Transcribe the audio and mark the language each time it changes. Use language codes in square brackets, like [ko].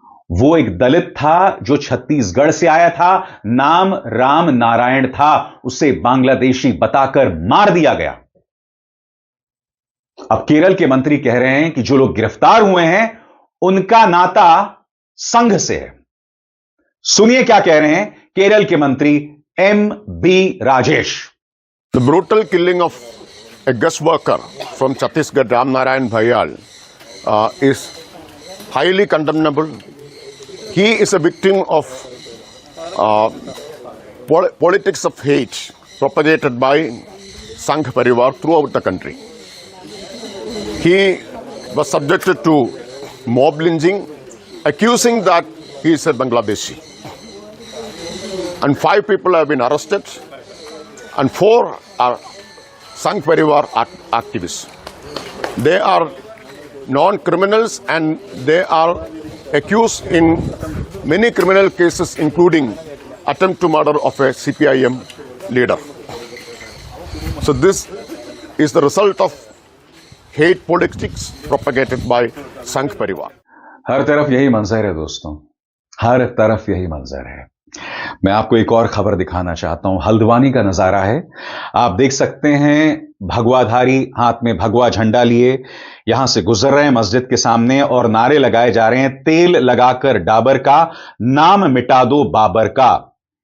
[hi] वो एक दलित था जो छत्तीसगढ़ से आया था, नाम राम नारायण था, उसे बांग्लादेशी बताकर मार दिया गया। अब केरल के मंत्री कह रहे हैं कि जो लोग गिरफ्तार हुए हैं उनका नाता संघ से है। सुनिए क्या कह रहे हैं केरल के मंत्री M.B. Rajesh. [en] The brutal killing of a guest worker from Chhattisgarh, Ram Narayan Bhayal, is highly condemnable. He is a victim of politics of hate propagated by Sangh Parivar throughout the country. He was subjected to mob lynching, accusing that he is a Bangladeshi. And 5 people have been arrested, and 4 are Sangh Parivar activists. They are non-criminals and they are accused in many criminal cases, including attempt to murder of a CPIM leader. So this is the result of hate politics propagated by Sangh Parivar. [hi] हर तरफ यही मंजर है दोस्तों, हर तरफ यही मंजर है। मैं आपको एक और खबर दिखाना चाहता हूं। हल्द्वानी का नजारा है। आप देख सकते हैं भगवाधारी हाथ में भगवा झंडा लिए यहां से गुजर रहे हैं मस्जिद के सामने और नारे लगाए जा रहे हैं, तेल लगाकर डाबर का, नाम मिटा दो बाबर का।